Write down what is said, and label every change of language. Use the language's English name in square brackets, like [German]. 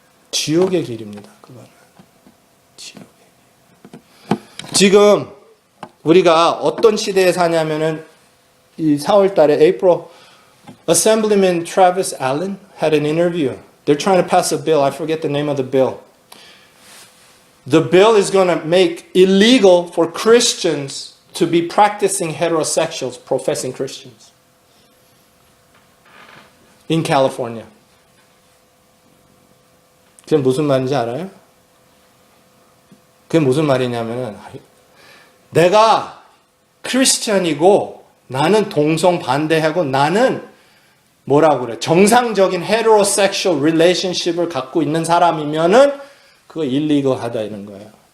[Korean] 지옥의 길입니다. 그거는 지옥의 길. 지금 우리가 어떤 시대에 사냐면은 이 4월달에 [English] April Assemblyman Travis Allen had an interview. They're trying to pass a bill. I forget the name of the bill. The bill is going to make illegal for Christians to be practicing heterosexuals, professing Christians in California. [Korean] 그게 무슨 말인지 알아요? 그게 무슨 말이냐면은 내가 크리스천이고 나는 동성 반대하고 나는 뭐라고 그래? 정상적인 [English] heterosexual relationship [Korean] 을 갖고 있는 사람이면은 그거 illegal하다 이런 거예요.